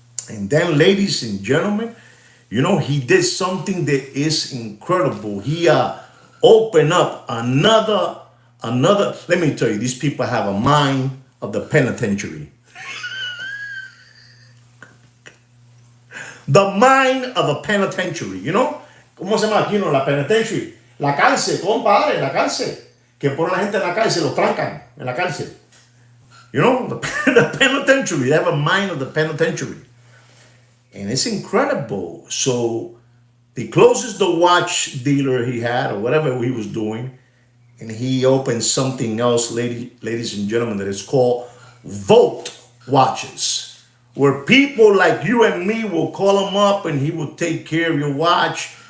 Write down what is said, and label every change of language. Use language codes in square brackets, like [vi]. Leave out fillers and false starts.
[en] And then, ladies and gentlemen, he did something that is incredible. He opened up another, let me tell you, these people have a mind of the penitentiary. The mind of a penitentiary, [es] ¿Cómo se llama aquí, La [en] penitentiary. [es] La cárcel, compadre, la cárcel. Que ponen a la gente en la cárcel, los trancan en la cárcel. [en] The penitentiary. They have a mind of the penitentiary. And it's incredible. So he closes the watch dealer he had or whatever he was doing. and he opened something else, ladies and gentlemen, that is called Volt watches, where people like you and me will call him up and he will take care of your watch.